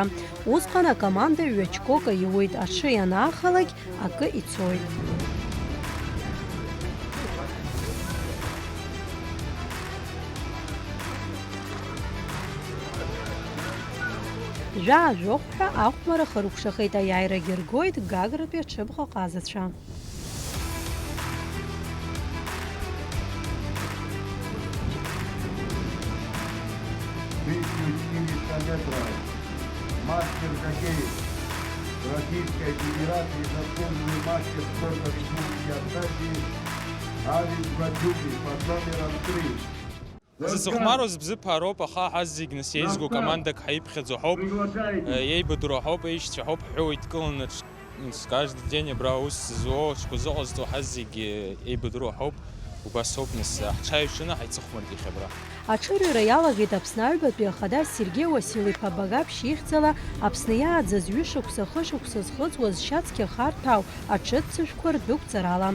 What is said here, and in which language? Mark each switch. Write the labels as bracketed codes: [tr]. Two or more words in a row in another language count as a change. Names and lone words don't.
[ab] Усҟан акоманда ҩ-очкок аиуеит. Аҽы ианаахалак акы ицоит. Жәа-жәохәҳәа ахәмара харықәшахеит, аиааирагьы ргоит Гагратәи аҽыбӷа ҟазацәа. [ru] Мастер хоккея Российской Федерации, заслуженный мастер спорта Республики Абхазии Авис Братюки под номером 3. [ab] Зыцхмарыз бзыԥа роуп, аха ҳаз зегь нас еизго командак ҳаиԥхьаӡо ҳауп, еибадыруа ҳауп, еишьцәа ҳауп, ҳәыуа идкыланы [ru] каждый день [ab] абра ус зуо, шкузоҟазҵо ҳаз зегь еибадыруа ҳауп, убас ауп нас ҳҽааиҩшаны ҳаицыхәмаргьы абра. Аҽырҩра иалагеит Аԥсны аҩбатәи ахада Сергеи Уасил-иԥа Багаԥшь ихьӡала Аԥсны иааӡаз ҩышықәса хышықәса зхыҵуаз шьацкьа харҭәаау аҽыццышәқәа рдәықәҵарала.